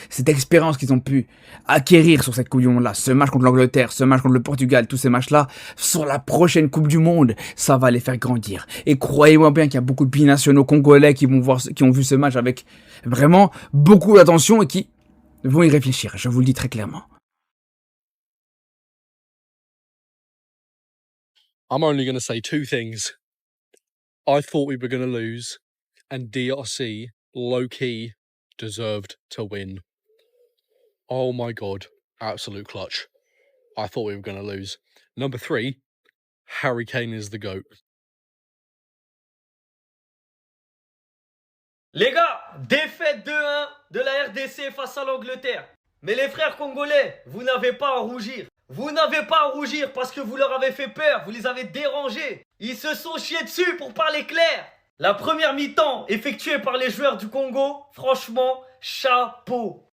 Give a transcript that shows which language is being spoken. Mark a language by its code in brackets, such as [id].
[fr] Cette expérience qu'ils ont pu acquérir sur cette Coupe du Monde-là, ce match contre l'Angleterre, ce match contre le Portugal, tous ces matchs-là, sur la prochaine Coupe du Monde, ça va les faire grandir. Et croyez-moi bien qu'il y a beaucoup de binationaux congolais qui ont vu ce match avec vraiment beaucoup d'attention et qui vont y réfléchir. Je vous le dis très clairement. [en] I'm only going to say two things. I thought we were going to lose, and DRC, low-key, deserved to win. Oh my God, absolute clutch. I thought we were going to lose. Number 3, Harry Kane is the GOAT. [fr] Les gars, défaite 2-1 de la RDC face à l'Angleterre. Mais les frères congolais, vous n'avez pas à rougir. Vous n'avez pas à rougir parce que vous leur avez fait peur, vous les avez dérangés. Ils se sont chiés dessus pour parler clair. La première mi-temps effectuée par les joueurs du Congo, franchement, chapeau.